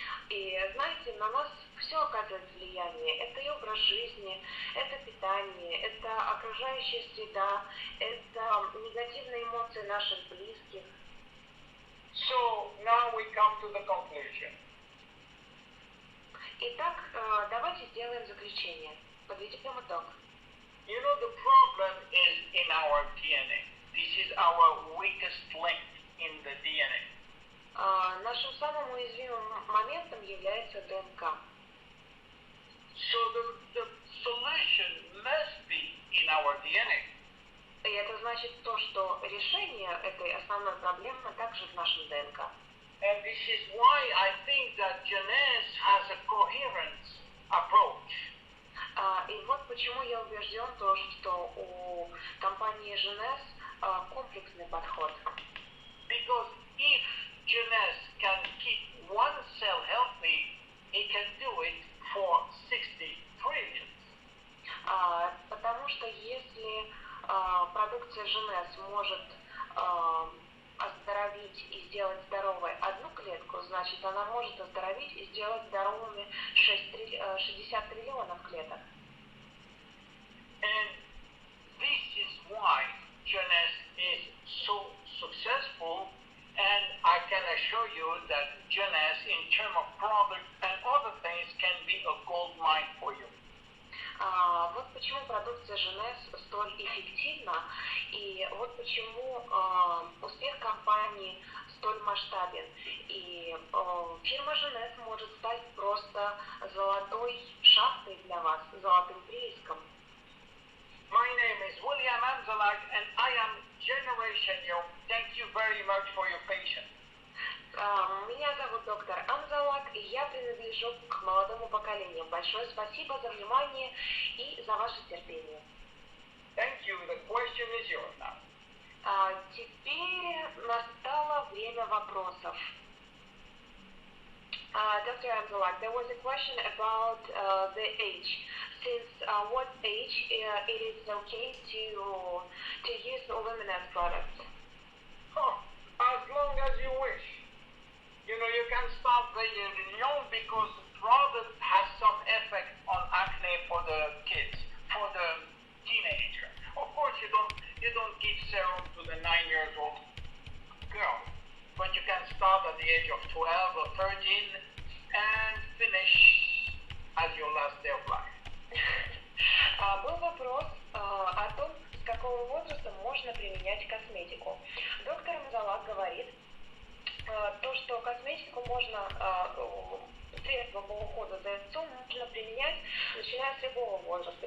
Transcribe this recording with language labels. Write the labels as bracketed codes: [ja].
[ru] И знаете, на нас все оказывает влияние. Это и образ жизни, это питание, это окружающая среда, это негативные эмоции наших близких. [en] So now we come to the conclusion. [ru] Итак, давайте сделаем заключение. Подведем итог. [en] You know, the problem is in our DNA. This is our weakest link in the DNA. [ru] Нашим самым уязвимым моментом является ДНК. [en] So the solution must be in our DNA. [ru] И это значит то, что решение этой основной проблемы также в нашем ДНК. [en] And this is why I think that JEUNESSE has a coherent approach. [ru] И вот почему я убежден, что у компании JEUNESSE комплексный подход. [en] Because if JEUNESSE can keep one cell healthy, it can do it for 60 trillion. [ru] Потому что если продукция JEUNESSE может оздоровить и сделать здоровой одну клетку, значит, она может оздоровить и сделать здоровыми 60 триллионов клеток. [en] And this is why JEUNESSE is so successful, and I can assure you that JEUNESSE, in terms of product and other things, can be a gold mine for you. [ru] Вот почему продукция JEUNESSE столь эффективна, и вот почему успех компании столь масштабен. И фирма JEUNESSE может стать просто золотой шахтой для вас, золотым прииском. [en] My name is William Amzallag and I am Generation Young. Thank you very much for your patience. [ru] Меня зовут доктор Амзаллаг, и я принадлежу к молодому поколению. Большое спасибо за внимание и за ваше терпение. [en] Thank you. The question is yours now. Теперь настало время вопросов. Dr. Amzallag, there was a question about the age. Since what age it is okay to use luminous products? Oh, as long as you wish. You know, you can start very young because product has some effect on acne for the kids, for the teenager. Of course, you don't give serum to the 9-year-old girl, but you can start at the age of 12 or 13 and finish as your last day of life. [ru] Был вопрос о том, с какого возраста можно применять косметику. Доктор Амзаллаг говорит, то, что косметику можно, средства по уходу за лицом можно применять, начиная с любого возраста.